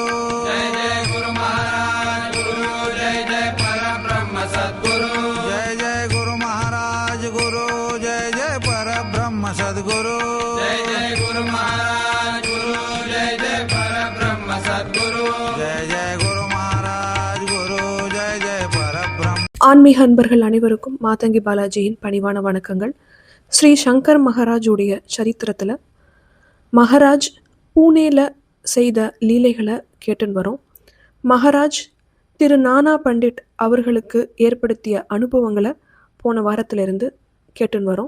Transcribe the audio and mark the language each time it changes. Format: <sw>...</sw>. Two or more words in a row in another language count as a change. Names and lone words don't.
<mr>जय जय गुरु महाराज गुरु जय जय परब्रह्म सद्गुरु जय जय गुरु महाराज गुरु जय जय परब्रह्म सद्गुरु जय जय गुरु महाराज गुरु जय जय परब्रह्म सद्गुरु जय जय गुरु महाराज गुरु जय जय परब्रह्म.</mr> <ta>ஆன்மீக அன்பர்கள் அனைவருக்கும் மாதங்கி பாலாஜியின் பணிவான வணக்கங்கள். ஸ்ரீ சங்கர் மகாராஜுடைய சரித்திரத்தில் மகாராஜ் பூனேல செய்த லீலைகளை கேட்டுன்னு வரோம். மகாராஜ் திரு நானா பண்டிட் அவர்களுக்கு ஏற்படுத்திய அனுபவங்களை போன வாரத்திலிருந்து கேட்டுன்னு வரோம்.</ta>